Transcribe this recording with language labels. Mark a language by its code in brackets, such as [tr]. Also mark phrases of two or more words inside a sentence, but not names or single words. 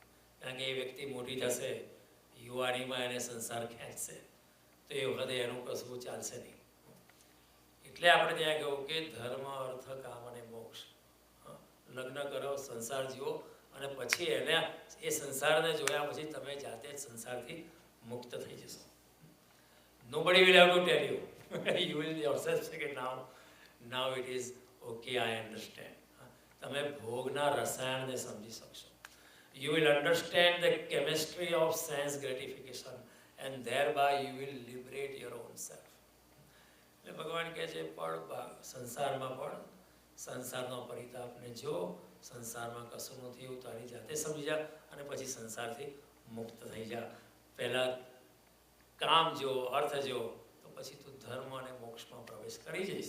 [gu] કારણ કે એ વ્યક્તિ મોટી થશે, યુવાનીમાં એને સંસાર ખેંચશે, તો એ વખતે એનું કશું ચાલશે નહીં. એટલે આપણે ત્યાં કહ્યું કે ધર્મ, અર્થ, કામ અને મોક્ષ. લગ્ન કરો, સંસાર જીવો અને પછી એ સંસારને જોયા પછી તમે જાતે જ સંસારથી મુક્ત થઈ જશો. [en] Nobody will have to tell you. You will yourself say કે now it is okay, I understand. [gu] તમે ભોગના રસાયણને સમજી શકશો. [en] You will understand the chemistry of sense gratification and thereby you will liberate your own self. [gu] એટલે ભગવાન કહે છે સંસારમાં પણ સંસારનો પરિતાપને જો, સંસારમાં કશું નથી એવું તારી જાતે સમજી જા અને પછી સંસારથી મુક્ત થઈ જા. પહેલાં કામ જો, અર્થ જો, તો પછી તું ધર્મ અને મોક્ષમાં પ્રવેશ કરી જઈશ.